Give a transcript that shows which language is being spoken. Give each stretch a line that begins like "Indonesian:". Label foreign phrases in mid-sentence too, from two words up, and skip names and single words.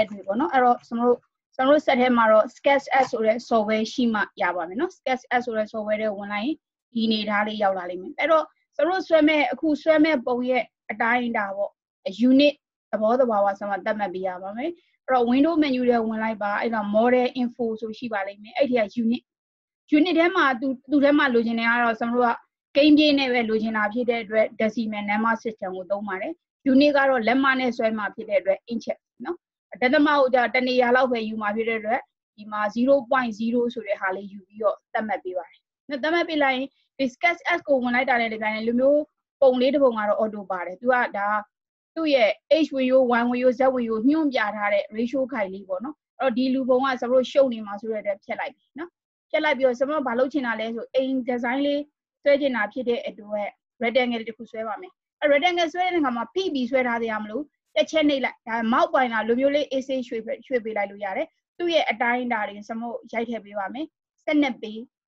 Burmese: လက်တွေပေါ့နော်အဲ့တော့ကျွန်တော်တို့set ထဲမှာတော့ SketchUp ဆိုတဲ့ software ရှိမှရပါမယ်နော် SketchUp ဆိုတဲ့ software တွေဝင်လိုက်ရင်ဒီနေသားလေးရောက်လာလိမ့်မယ်အဲ့တော့ကျွန်တော်ဆွဲမဲ့ပုံရဲ့အတိုင်းအတာပေါ့ unit သဘောတဘာဝဆိုမှသတ်မှတ်ပေးရပါမယ်အဲ့တော့
English: window menu
Burmese: တွေဝင်လိုက် ပါအဲ့တော့
English: model info
Burmese: ဆိုရှိပါလိမ့်မယ်အဲ့ဒီက unit ထဲမှာသူထဲမှာလိုချင်တယ်ကတော့ကျွန်တော်တို့က game ပြည့်နဲ့ပဲလိုချင်တာဖြစ်တဲ့အတွက်
English: decimal number system
Burmese: ကိုသုံးပါတယ် unit ကတော့လက်မနဲ့ဆွဲမှာဖြစ်တဲ့အတွက် inch နော် ဒသမကိုじゃတနေရာလောက်ပဲယူမှာဖြစ်တဲ့အတွက်ဒီမှာ 0.0 ဆိုတဲ့ဟာလေးယူပြီးတော့သတ်မှတ်ပေးပါတယ်နော်သတ်မှတ်ပေးလိုက်ရင်ဒီ SketchUp ကိုဝင်လိုက်တာနဲ့ဒီ ပိုင်းလူမျိုးပုံလေးတစ်ပုံကတော့ auto ပါတယ်သူကဒါသူ့ရဲ့ h ဝင်ရိုး y ဝင်ရိုး z ဝင်ရိုးညွှန်ပြထားတဲ့ ratio ခိုင်လေးပေါ့နော်အဲ့တော့ဒီလူပုံကကျွန်တော်တို့ရှုပ်နေမှာဆိုတဲ့အတွက်ဖြတ်လိုက်ပြီနော်ဖြတ်လိုက်ပြီးတော့ကျွန်တော်ဘာလုပ်ချင်တာလဲဆိုအိမ် design လေးဆွဲချင်တာဖြစ်တဲ့အတွက် rectangle တစ်ခုဆွဲပါမယ်အဲ့ rectangle ဆွဲတဲ့အခါမှာဖိပြီးဆွဲထားသေးရမလို့တစ်ချက်နှိပ်လိုက်ဒါမောက်ပိုင်တာလူမျိုးလေး AC ရွှေ့ပေးလိုက်လို့ရတယ်သူ့ရဲ့အတိုင်းအတာတွေကျွန်တော်ရိုက်ထည့်ပေးပါမယ်12ပေ